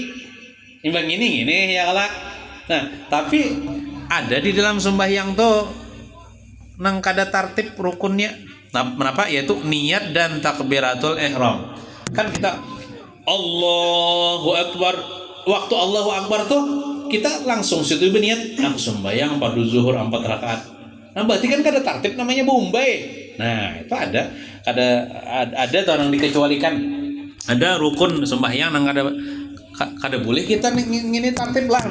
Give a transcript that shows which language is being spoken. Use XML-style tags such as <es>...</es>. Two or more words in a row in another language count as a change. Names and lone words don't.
<bjn>Imbang ini ya kalau. Nah, tapi ada di dalam sembahyang tuh nang kada tertib rukunnya. Nah, kenapa? Yaitu niat dan takbiratul ihram. Kan kita</bjn> <ar>Allahu Akbar.</ar> <bjn>Waktu</bjn> <ar>Allahu Akbar</ar> <bjn>tuh kita langsung situ berniat aku sembahyang fardu zuhur 4 rakaat. Nah, berarti kan kada tertib namanya bombay. Nah, itu ada tuh yang dikecualikan. Ada rukun sembahyang nang kada boleh kita ngini tertib lah.</bjn>